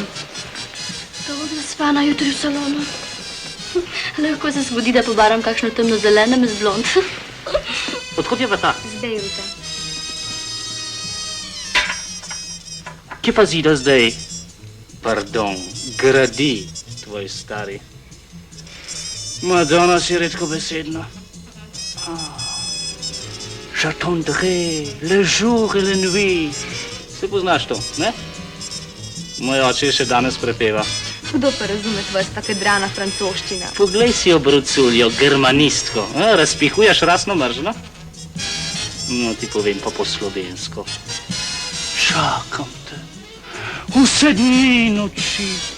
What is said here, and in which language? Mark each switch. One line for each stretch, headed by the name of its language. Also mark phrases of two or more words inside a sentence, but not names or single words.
Slovenian: To bo zaspana jutri v salonu. Lahko se zgodi, da pobaram kakšno temno zelenem z blond. Odkud je pa ta? Z Bejruta. Kje pa zida zdaj? Pardon, gradi tvoj stari. Madonna si redko besedna.
French: J'attendrai le jour et la nuit.
Slovenian: Se poznaš to, ne? Moj oče še danes prepeva. Kdo pa razume tvoja spakedrana francoščina? Poglej si obruculjo, germanistko. Razpihuješ rasno mržno? No, ti povem pa po slovensko. Čakam te. Vse dni in noči.